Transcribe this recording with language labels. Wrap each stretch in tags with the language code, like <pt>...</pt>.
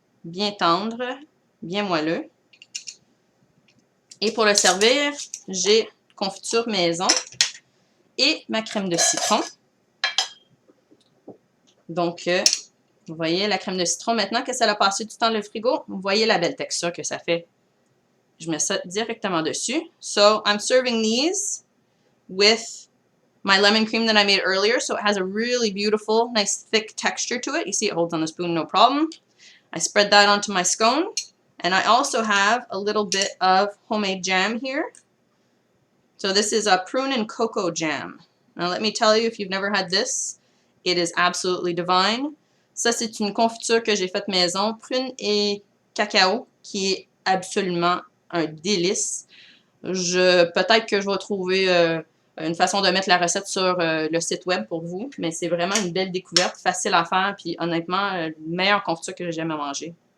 <fr>Bien tendre, bien moelleux. Et pour le servir, j'ai confiture maison et ma crème de citron. Donc, vous voyez la crème de citron. Maintenant que ça a passé du temps dans le frigo, vous voyez la belle texture que ça fait. Je mets ça directement dessus.</fr> <en>So, I'm serving these with my lemon cream that I made earlier. So, it has a really beautiful, nice, thick texture to it. You see it holds on the spoon, no problem. I spread that onto my scone. And I also have a little bit of homemade jam here. So this is a prune and cocoa jam. Now let me tell you, if you've never had this, it is absolutely divine.</en> <fr>Ça, c'est une confiture que j'ai faite maison, prune et cacao, qui est absolument un délice. Peut-être que je vais trouver une façon de mettre la recette sur le site web pour vous, mais c'est vraiment une belle découverte, facile à faire, puis honnêtement, la meilleure confiture que j'ai jamais mangée.</fr>